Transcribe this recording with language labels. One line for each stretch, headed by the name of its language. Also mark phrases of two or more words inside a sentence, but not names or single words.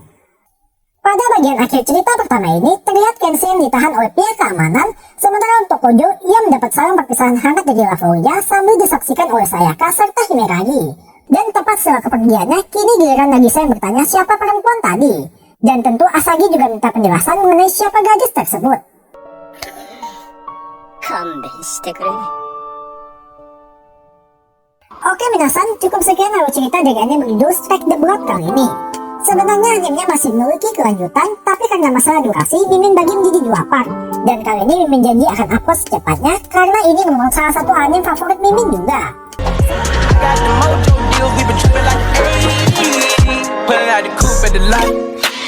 Indonesian: Pada bagian akhir cerita pertama ini, terlihat Kensei yang ditahan oleh pihak keamanan, sementara untuk Kojo, ia mendapat salam perpisahan hangat dari Lavoya sambil disaksikan oleh Sayaka serta Himeragi. Dan tepat setelah kepergiannya, kini giliran Nagisa yang bertanya siapa perempuan tadi. Dan tentu Asagi juga minta penjelasan mengenai siapa gadis tersebut.
Japanese: 勘弁してくれ。
Indonesian: Oke minasan, cukup sekian lalu cerita dari anime berjudul Strike the Blood kali ini. Sebenarnya animenya masih memiliki kelanjutan, tapi karena masalah durasi, Mimin bagi menjadi 2 part. Dan kali ini Mimin janji akan upload secepatnya, karena ini memang salah satu anime favorit Mimin juga.
English: Got the mojo deal, we been trippin' like 80. Pulling out the coupe at the lot.